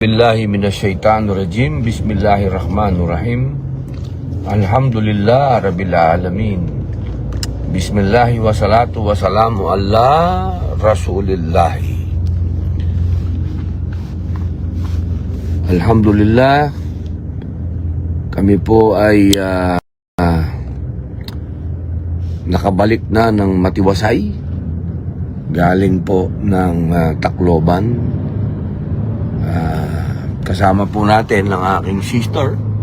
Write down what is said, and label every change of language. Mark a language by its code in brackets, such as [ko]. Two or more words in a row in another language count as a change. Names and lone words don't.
[ar] بالله من الشيطان الرجيم. بسم الله الرحمن الرحيم. الحمد لله رب العالمين. بسم الله والصلاة والسلام على رسول الله. [tl] Alhamdulillah, kami po ay nakabalik na ng Matiwasay. Galing po ng Tacloban. Kasama po natin ang aking sister.